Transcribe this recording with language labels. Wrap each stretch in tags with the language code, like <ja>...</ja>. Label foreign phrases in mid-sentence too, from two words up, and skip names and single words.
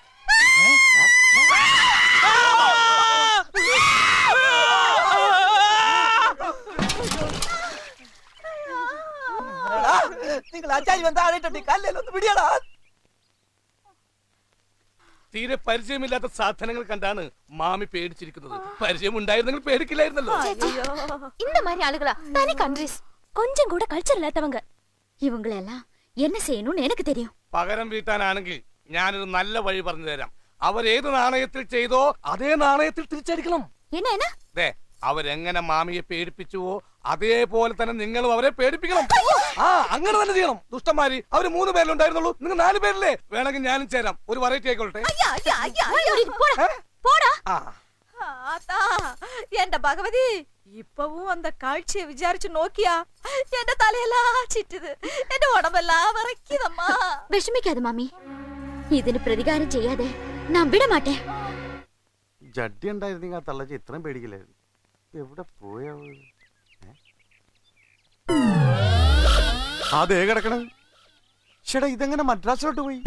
<ml>നിങ്ങൾ ആചാരി വന്നാടിട്ടുണ്ട്, കല്ലൊന്ന് പിടിയടാ. തീരെ പരിചയമില്ലാത്ത സാധനങ്ങൾ കണ്ടാണ് മാമി പേടിച്ചിരിക്കുന്നത്. പരിചയം ഉണ്ടായിരുന്നെങ്കിൽ പേടിക്കില്ലായിരുന്നല്ലോ.</ml> <ta>இந்த மாதிரி ஆளுகளா தனி கண்ட்ரிஸ், கொஞ்சம் கூட கல்ச்சர் இல்லாதவங்க. இவங்களை எல்லாம் என்ன செய்யணும்னு எனக்கு தெரியும்.</ta> <ml>പകരം വീട്ടാനാണെങ്കിൽ ഞാനൊരു നല്ല വഴി പറഞ്ഞു തരാം. അവരേത് നാണയത്തിൽ ചെയ്തോ അതേ നാണയത്തിൽ തിരിച്ചടിക്കണം.</ml> <ta>என்ன என்ன?</ta> <ml>അവരെങ്ങനെ മാമിയെ പേടിപ്പിച്ചുവോ അതേപോലെ തന്നെ നിങ്ങളും അവരെ പേടിപ്പിക്കണം. ആ അങ്ങനെ തന്നെ ചെയ്യണം. ദുഷ്ടന്മാര് അവര് 3 പേരിലുണ്ടായിരുന്നുള്ളൂ, നിങ്ങൾ 4 പേരില്ലേ? വേണമെങ്കിൽ ഞാനും ചേരാം. ഒരു വെറൈറ്റി ആയിക്കോട്ടെ. ആ</ml> <ta>ஆத்தா, என்ற பகவதி இப்பவும் அந்த காட்சியை விசாரிச்சு நோக்கியா என் தலையெல்லாம் சிட்டுது, என் உடம்பெல்லாம் வரைக்குதம்மா.</ta> <ml>വിഷമിക്കാതെ മാമി, ഇതിന് പ്രതികാരം ചെയ്യാതെ ഞാൻ വിടമാട്ടെ. ജഡ്ഡി ഉണ്ടായിരുന്നെങ്കിൽ ആ തള്ളച്ച് ഇത്രയും പേടിക്കില്ലായിരുന്നു. എവിടെ പോയാ? അതേ കിടക്കണ. ചേട്ടാ ഇതെങ്ങനെ മദ്രാസിലോട്ട് പോയി?</ml>